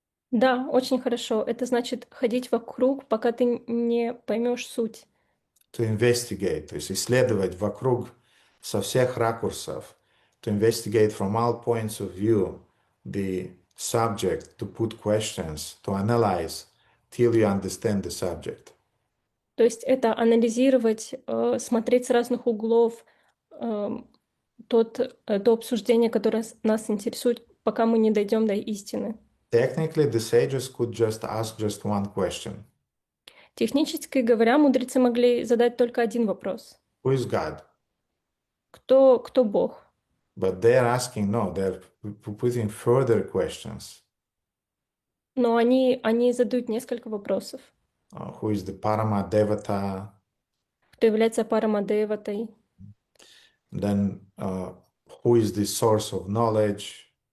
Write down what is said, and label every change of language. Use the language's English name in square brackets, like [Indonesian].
[Russian] Да, очень хорошо. Это значит ходить вокруг, пока ты не поймешь суть. [English] To investigate, [Russian] то есть исследовать вокруг со всех ракурсов. [English] To investigate from all points of view the subject, to put questions, to analyze till you understand the subject. [Russian] То есть это анализировать, смотреть с разных углов то обсуждение, которое нас интересует, пока мы не дойдем до истины. [English] Technically, the sages could just ask just one question. [Russian] Технически говоря, мудрецы могли задать только один вопрос. [English] Who is God? [Russian] Кто Бог? [English] But they're asking, no, they're putting further questions. [Russian] Но они задают несколько вопросов. [English] Who is the Parama Devata? [Russian] Кто является Парамадеватой? [English] Then, who is the source of knowledge?